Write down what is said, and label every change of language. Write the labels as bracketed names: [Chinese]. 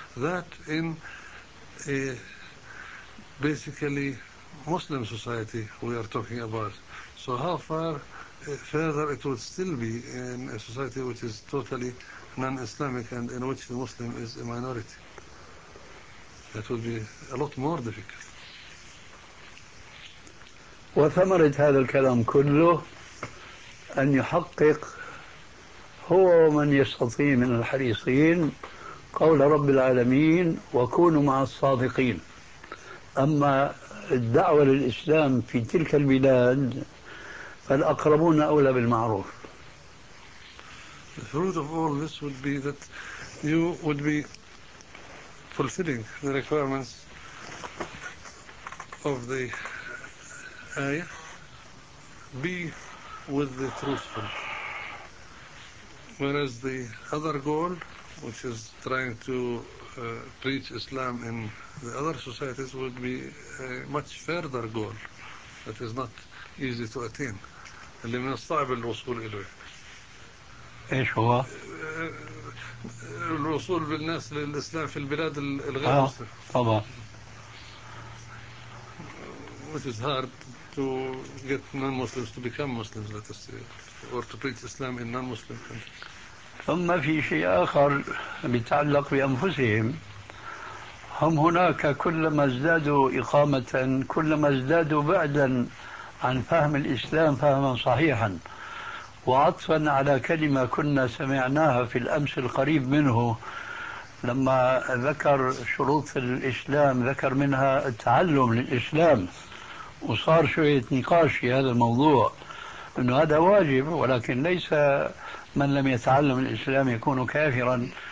[English] That in a basically Muslim society we are talking about. So how far further it would still be in a society which is totally non-Islamic and in which the Muslim is a minority? That would be a lot more difficult. [Arabic] وثمرة هذا الكلام كله أن يحقق هو من يستطيع من الحريصين قول رب العالمين وكونوا مع الصادقين. أما الدعوة للإسلام في تلك البلاد فالأقربون أولى بالمعروف. [English] The fruit of all this would be that you would be fulfilling the requirements of the ايه be with the truthful, whereas the other goal which is trying to preach Islam in the other societies would be a much further goal that is not easy to attain. [Arabic] اللي من الصعب الوصول اليه ايش هو؟ الوصول بالناس للإسلام في البلاد الغير مسلمة. [English] which is hard to get non-Muslims to become Muslims, let us say, or to preach Islam in non-Muslim countries. [Arabic] ثم في شيء آخر بتعلق بأنفسهم. هم هناك كلما ازدادوا إقامة كلما ازدادوا بعدا عن فهم الإسلام فهما صحيحا وعطفا على كلمة كنا سمعناها في الأمس القريب منه لما ذكر شروط الإسلام ذكر منها التعلم للإسلام وصار شوية نقاش في هذا الموضوع أنه هذا واجب ولكن ليس من لم يتعلم الإسلام يكون كافرا